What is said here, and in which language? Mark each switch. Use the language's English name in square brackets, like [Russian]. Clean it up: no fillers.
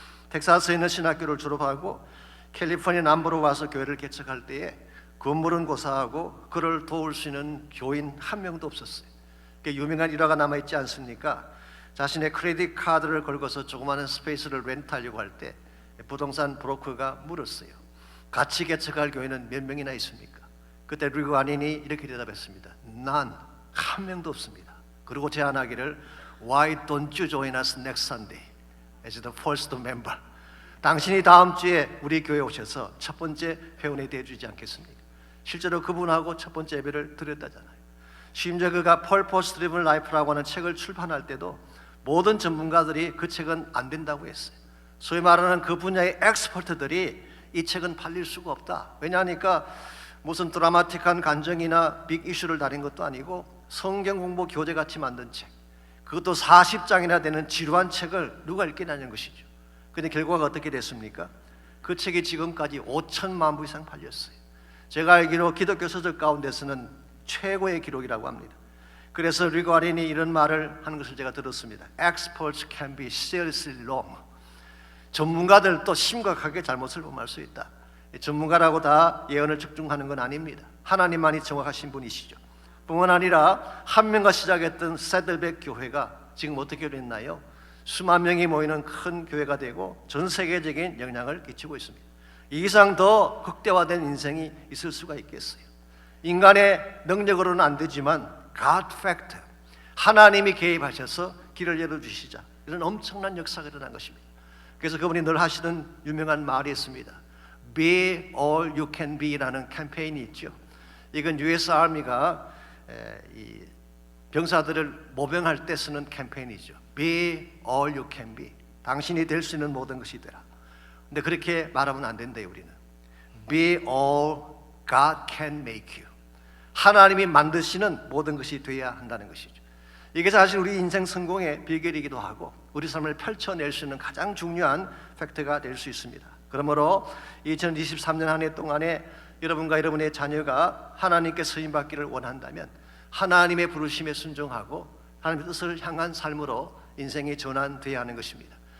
[Korean] 텍사스에 있는 신학교를 졸업하고 캘리포니아 남부로 와서 교회를 개척할 때에 건물은 고사하고 그를 도울 수 있는 교인 한 명도 없었어요. 유명한 일화가 남아있지 않습니까? 자신의 크레딧 카드를 걸고서 조그마한 스페이스를 렌트하려고 할 때 부동산 브로커가 물었어요. 같이 개척할 교회는 몇 명이나 있습니까? 그때 리그 아닌이 이렇게 대답했습니다. 난 한 명도 없습니다. 그리고 제안하기를 [English] Why don't you join us next Sunday as the first member? [Korean] 당신이 다음 주에 우리 교회에 오셔서 첫 번째 회원이 되어주지 않겠습니까? 실제로 그분하고 첫 번째 예배를 드렸다잖아요. 심지어 그가 Purpose Driven Life라고 하는 책을 출판할 때도 모든 전문가들이 그 책은 안 된다고 했어요. 소위 말하는 그 분야의 엑스퍼트들이 이 책은 팔릴 수가 없다. 왜냐하니까 무슨 드라마틱한 간증이나 빅 이슈를 다룬 것도 아니고 성경 공부 교재같이 만든 책, 그것도 40장이나 되는 지루한 책을 누가 읽겠냐는 것이죠. 그런데 결과가 어떻게 됐습니까? 그 책이 지금까지 5천만 부 이상 팔렸어요. 제가 알기로 기독교 서적 가운데서는 최고의 기록이라고 합니다. 그래서 리그 와린이 이런 말을 하는 것을 제가 들었습니다. [English] Experts can be seriously wrong. [Korean] 전문가들도 심각하게 잘못을 범할 수 있다. 전문가라고 다 예언을 적중하는 건 아닙니다. 하나님만이 정확하신 분이시죠. 뿐만 아니라 한 명과 시작했던 세들백 교회가 지금 어떻게 됐나요? 수만 명이 모이는 큰 교회가 되고 전 세계적인 영향을 끼치고 있습니다. 이 이상 더 극대화된 인생이 있을 수가 있겠어요? 인간의 능력으로는 안 되지만 God factor, 하나님이 개입하셔서 길을 열어주시자, 이런 엄청난 역사가 일어난 것입니다. 그래서 그분이 늘 하시던 유명한 말이 있습니다. [English] Be all you can be라는 [Korean] 캠페인이 있죠. 이건 US 아미가 이 병사들을 모병할 때 쓰는 캠페인이죠. [English] Be all you can be. [Korean] 당신이 될 수 있는 모든 것이 되라. 근데 그렇게 말하면 안 된대요. 우리는 [English] Be all God can make you. [Korean] 하나님이 만드시는 모든 것이 되어야 한다는 것이죠. 이게 사실 우리 인생 성공의 비결이기도 하고 우리 삶을 펼쳐낼 수 있는 가장 중요한 팩트가 될 수 있습니다. 그러므로 2023년 한 해 동안에 여러분과 여러분의 자녀가 하나님께 쓰임받기를 원한다면 하나님의 부르심에 순종하고 하나님의 뜻을 향한 삶으로 인생이 전환되어야 하는 것입니다.